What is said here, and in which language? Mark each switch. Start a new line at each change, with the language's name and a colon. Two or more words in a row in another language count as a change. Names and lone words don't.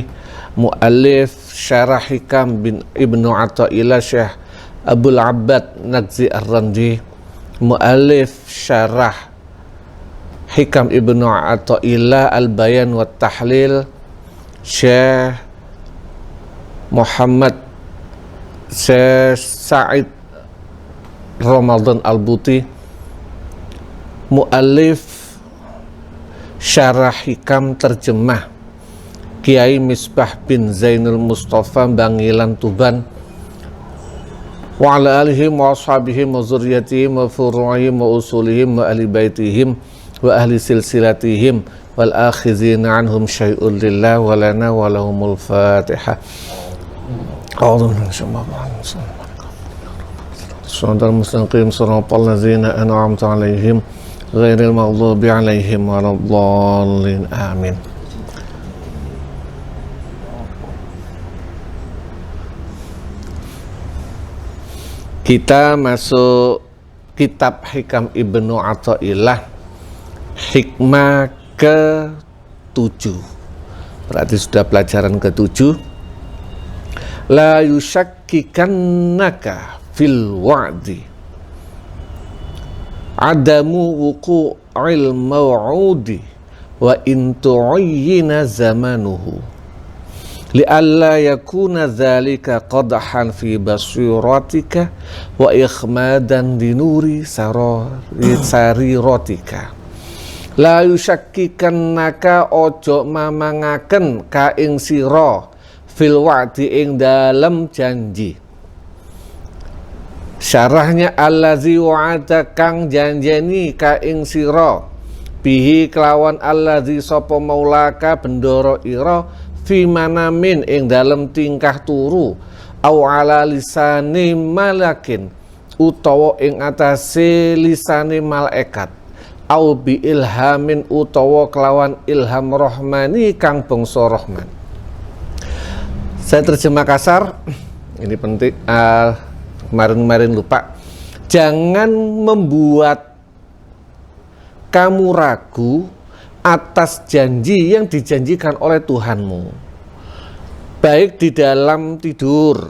Indonesian: muallif syarah Hikam bin Ibnu Athaillah Syekh Abul Abbad Naqzi Ar-Randi, muallif syarah Hikam Ibnu Athaillah Al-Bayan wa Tahlil Syekh Muhammad Syekh Sa'id Ramadan Al-Buti, muallif syarah Hikam terjemah Kiai Misbah bin Zainul Mustafa Bangilan Tuban,
Arabic: وعلى آلهم وأصحابهم وذرياتهم وفروعهم وأصولهم وأهل بيتهم وأهل سلسلتهم والآخذين عنهم شيء لله ولنا ولهم الفاتحة. أعوذ بالله صراط المستقيم صراط الذين أنعمت عليهم غير المغضوب عليهم ولا الضالين. Amin.
Indonesian: Kita masuk kitab Hikam Ibnu Athaillah, hikmah ke-7. Berarti sudah pelajaran ke-7.
Arabic: لا يشككنك في الوعد عدم وقوع الموعود وإن تعين زمنه لئلا يكون ذلك قدحا في بصيرتك وإخمادا لنور سريرتك. لا يشككنك
Javanese: ojo mamangaken ka ing sira
Arabic: في الوعد
Javanese: ing dalem janji. Syarahnya
Arabic: الذي وعد
Javanese: kang janjeni ka ing sira bihi kelawan allazi sapa maulaka bendoro ira
Arabic: في منام
Javanese: ing dalem tingkah turu
Arabic: أو على لسان ملك
Javanese: utawa ing atase lisane malaikat
Arabic: أو بإلهام
Javanese: utawa kelawan ilham rohmani kang bangsa rahman.
Indonesian: Saya terjemah kasar, ini penting, kemarin lupa. Jangan membuat kamu ragu atas janji yang dijanjikan oleh Tuhanmu, baik di dalam tidur.